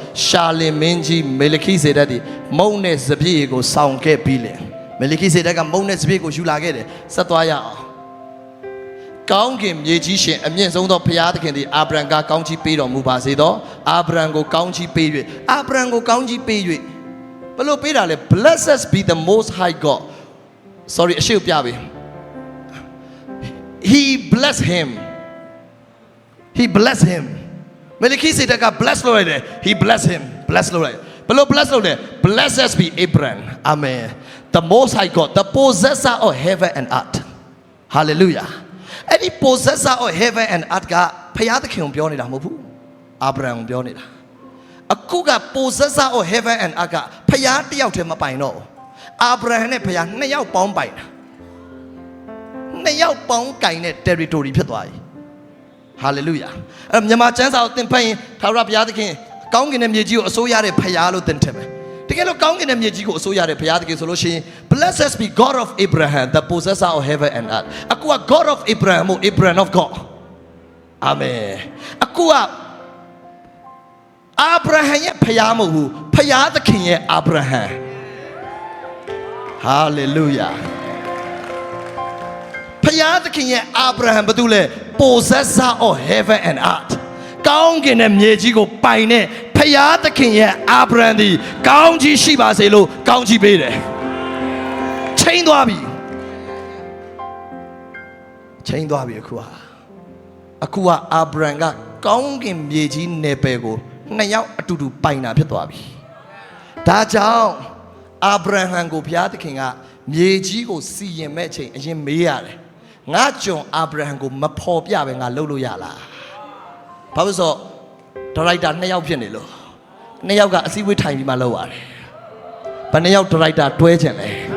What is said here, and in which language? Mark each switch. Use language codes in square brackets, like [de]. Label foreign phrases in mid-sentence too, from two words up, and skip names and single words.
[my] ရှာလင်မင်းကြီးမေလခိစေဒက်သည်မုန့်နဲ့စပည့်ကိုဆောင်ခဲ့ပြီးလေမေလခိစေဒက်ကမုန့်နဲ့စပည့်ကိုယူလာခဲ့တယ်ဆက်သွားရအောင်ကောင်းကင်မြေကြီးရှင်အမြင့်ဆုံးသောဘုရားသခင်သည်အာဗြဟံကကောင်းချီးပေးတော်မူပါစေသောအာဗြဟံကိုကောင်းချီးပေး၍အာဗြဟံကိုကောင်းချီးပေး၍ဘယ်လိုပေးတာလဲ [en] Blessed be the most high God sorry [my] အရှိကိုပြပေး [en] He blessed him [my] မေလခိစေဒက်က bless လုပ်လိုက်တယ် [en] He blessed him [my] bless လုပ်လိုက်ဘယ်လို bless လုပ်လဲ [en] Blessed be Abraham Amen the most high God the possessor of heaven and earth hallelujah [my] အဲ့ဒီ [en] possessor of heaven and earth [my] ကဖခင်သခင်ကိုပြောနေတာမဟုတ်ဘူးအာဗြဟံကိုပြောနေတာအခုက [en] possessor of heaven and earth [my] ကဖခင်တယောက်တ ည်းမပိုင်တော့ဘူးအာဗြဟံနဲ့ဖခင်နှစ်ယောက်ပေါင်းပိုင်တာနှစ်ယောက်ပေါင်းကင်တဲ့ territory ဖြစ်သွားပြီ hallelujah အဲ့မြန်မာကျမ်းစာကိုသင်ဖတ်ရင်ထာဝရဘုရားသခင်ကောင်းကင်တဲ့မြေကြီးကိုအစိုးရတဲ့ဖခင်လို့သင်ထင်မယ်တကယ်လို့ကောင်းကင်တဲ့မြေကြီးကိုအစိုးရတဲ့ဘုရားသခင်ဆိုလို့ရှိရင် [en] Blessed be God of Abraham the possessor of heaven and earth [my] အခုက [en] God of Abraham [my] မို့ [en] Abraham of God Amen [my] အခုက အာဗြဟံရဲ့ဖခင်မဟုတ်ဘူးဖခင်သခင်ရဲ့အာဗြဟံ Hallelujah ဖခင်သခင်ရဲ့အာဗြဟံဘာတူလဲ [en] possessor of heaven and earth [my] ကောင်းကင်တဲ့မြေကြီးကိုပိုင်တဲ့ဖခင်သခင်ရဲ့အာဗြဟံသည်ကောင်းကြီးရှိပါစေလို့ကောင်းကြီးပေးတယ်ချိန်သွားပြီ အခုကအာဗြဟံကကောင်းကင်မြေကြီးနယ်ပယ်ကိုနှစ်ယောက်အတူတူပိုင်တာဖြစ်သွားပြီဒါကြောင့်အာဗြဟံကိုဘုရားသခင်ကမြေကြီးကိုစီရင်မဲ့ချိန်အရင်မေးရတယ်ငါကျွန်အာဗြဟံကိုမဖော်ပြပဲငါလုပ်လို့ရလားဘာလို့ဆိုဒါရိုက်တာနှစ်ယောက်ဖြစ်နေလို့နှစ်ယောက်ကအစည်းအဝေးထိုင်ပြီးမှလုပ်ရတယ်ဘယ်နှစ်ယောက်ဒါရိုက်တာတွဲချင်လဲ